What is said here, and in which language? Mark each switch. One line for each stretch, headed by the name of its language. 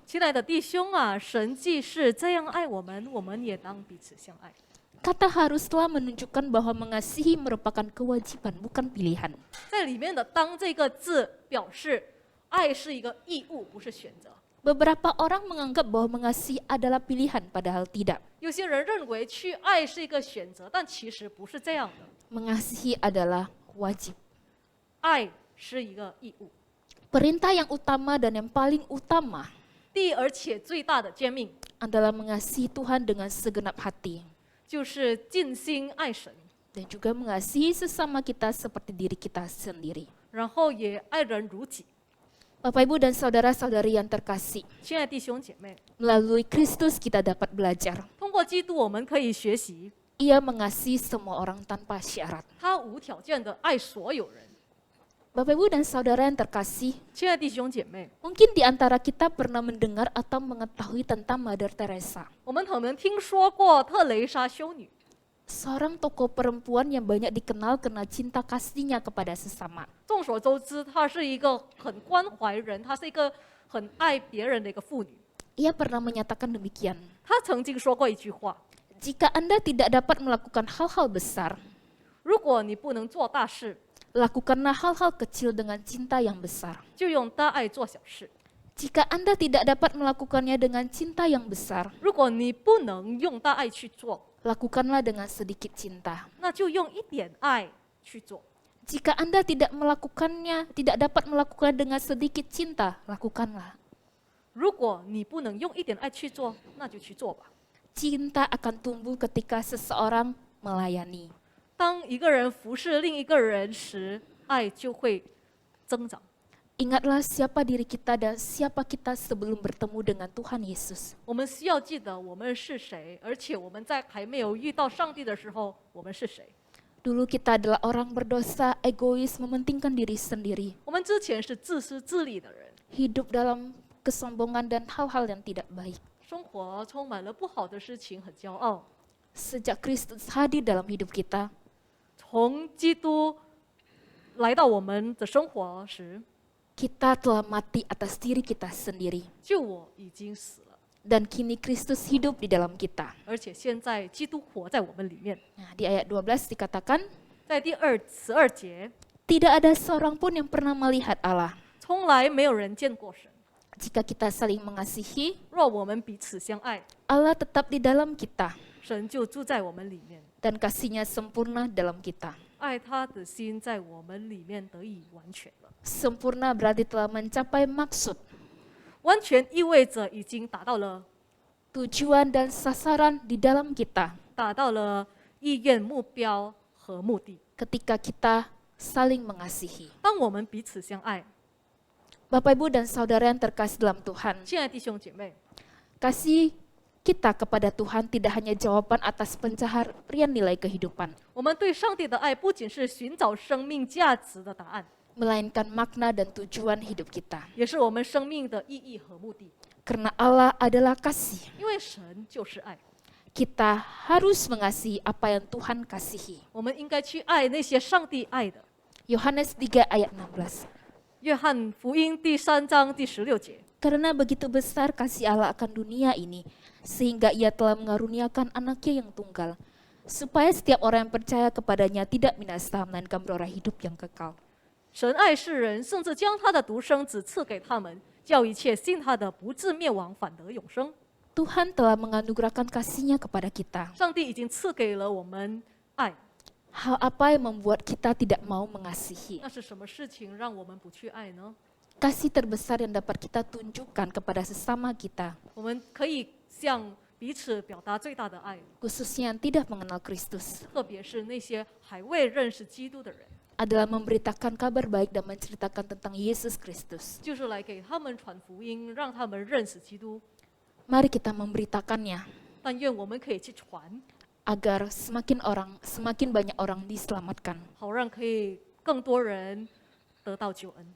Chinese: 亲爱的弟兄啊，神既是这样爱我们，我们也当彼此相爱。
Indonesian: Kata haruslah menunjukkan bahwa mengasihi merupakan kewajiban, bukan pilihan.
Chinese: 在里面的"当"这个字表示爱是一个义务，不是选择。
Indonesian: Beberapa orang menganggap bahwa mengasihi adalah pilihan, padahal tidak.
Chinese: 有些人认为去爱是一个选择，但其实不是这样的。
Indonesian: Mengasihi adalah wajib.
Chinese: 爱是一个义务。
Indonesian: Perintah yang utama dan yang paling utama
Chinese: 第而且最大的诫命
Indonesian: adalah mengasihi Tuhan dengan segenap hati
Chinese: 就是尽心爱神，
Indonesian: dan juga mengasihi sesama kita seperti diri kita sendiri.
Chinese: 然后也爱人如己。
Indonesian: Bapak Ibu dan saudara-saudari yang terkasih,
Chinese: 亲爱的弟兄姐妹，
Indonesian: melalui Kristus kita dapat belajar.
Chinese: 通过基督，我们可以学习
Indonesian: Ia mengasihi semua orang tanpa syarat.
Chinese: 他无条件的爱所有人。
Indonesian: Bapak Ibu dan saudara yang terkasih,
Chinese: 亲爱的弟兄姐妹，
Indonesian: mungkin di antara kita pernah mendengar atau mengetahui tentang Mother Teresa,
Chinese: 我们可能听说过特蕾莎修女，
Indonesian: seorang tokoh perempuan yang banyak dikenal karena cinta kasihnya kepada sesama.
Chinese: 众所周知，她是一个很关怀人，她是一个很爱别人的一个妇女。
Indonesian: Ia pernah menyatakan demikian,
Chinese: 她曾经说过一句话：
Indonesian: jika Anda tidak dapat melakukan hal-hal besar,
Chinese: 如果你不能做大事，
Indonesian: lakukanlah hal-hal kecil dengan cinta yang besar.
Chinese: 就用大爱做小事；
Indonesian: Jika Anda tidak dapat melakukannya dengan cinta yang besar,
Chinese: 如果你不能用大爱去做，
Indonesian: lakukanlah dengan sedikit cinta.
Chinese: 那就用一点爱去做。
Indonesian: Jika Anda tidak dapat melakukan dengan sedikit cinta, lakukanlah.
Chinese: 如果你不能用一点爱去做，那就去做吧。
Indonesian: Cinta akan tumbuh ketika seseorang melayani.
Chinese: 当一个人服侍另一个人时，爱就会增长。
Indonesian: Ingatlah siapa diri kita dan siapa kita sebelum bertemu dengan Tuhan Yesus.
Chinese: 我们需要记得我们是谁，而且我们在还没有遇到上帝的时候，我们是谁。
Indonesian: Dulu kita adalah orang berdosa, egois, mementingkan diri sendiri.
Chinese: 我们之前是自私自利的人，
Indonesian: Hidup dalam kesombongan dan hal-hal yang tidak baik.
Chinese: 生活充满了不好的事情，很骄傲。
Indonesian: Sejak Kristus hadir dalam hidup kita,
Chinese: 从基督来到我们的生活时，
Indonesian: kita telah mati atas diri kita sendiri.
Chinese: 就我已经死了，
Indonesian: Dan kini Kristus hidup di dalam kita.
Chinese: 而且现在基督活在我们里面。
Indonesian: Nah, di ayat 12 dikatakan,
Chinese: 在第12节，
Indonesian: tidak ada seorang pun yang pernah melihat Allah.
Chinese: 从来没有人见过神。
Indonesian: Jika kita saling mengasihi,
Chinese: 若我们彼此相爱，
Indonesian: Allah tetap di dalam kita
Chinese: 神就住在我们里面，
Indonesian: dan kasih-Nya sempurna dalam kita.
Chinese: 爱他的心在我们里面得以完全了。
Indonesian: Sempurna berarti telah mencapai maksud,
Chinese: 完全意味着已经达到了
Indonesian: tujuan dan sasaran di dalam kita
Chinese: 达到了意愿、目标和目的。
Indonesian: ketika kita saling mengasihi.
Chinese: 当我们彼此相爱，
Indonesian: Bapak Ibu dan saudara yang terkasih dalam Tuhan,
Chinese: 亲爱的弟兄姐妹，
Indonesian: kasih kita kepada Tuhan tidak hanya jawaban atas pencaharian nilai kehidupan,
Chinese: 我们对上帝的爱不仅是寻找生命价值的答案，
Indonesian: melainkan makna dan tujuan hidup kita.
Chinese: 也是我们生命的意义和目的。
Indonesian: Karena Allah adalah kasih.
Chinese: 因为神就是爱。
Indonesian: Kita harus mengasihi apa yang Tuhan kasihi.
Chinese: 我们应该去爱那些上帝爱的。
Indonesian: Yohanes 3 ayat 16.
Chinese: 约翰福音第3章第16节，
Indonesian: Karena begitu besar kasih Allah akan dunia ini, sehingga ia telah mengaruniakan anaknya yang tunggal, supaya setiap orang yang percaya kepadanya tidak binasa, melainkan beroleh hidup yang kekal.
Chinese: 神爱世人，甚至将他的独生子赐给他们，叫一切信他的不至灭亡，反得永生。
Indonesian: Tuhan telah menganugerahkan kasih-Nya kepada kita.
Chinese: 上帝已经赐给了我们爱，
Indonesian: Hal apa yang membuat kita tidak mau mengasihi?
Chinese: 那是什么事情让我们不去爱呢？
Indonesian: Kasih terbesar yang dapat kita tunjukkan kepada sesama kita,
Chinese: 我们可以向彼此表达最大的爱，
Indonesian: khususnya yang tidak mengenal Kristus,
Chinese: 特别是那些还未认识基督的人，
Indonesian: adalah memberitakan kabar baik dan menceritakan tentang Yesus Kristus.
Chinese: 就是来给他们传福音，让他们认识基督。
Indonesian: Mari kita memberitakannya,
Chinese: 但愿我们可以去传，
Indonesian: agar semakin banyak orang diselamatkan.
Chinese: 好让可以更多人得到救恩。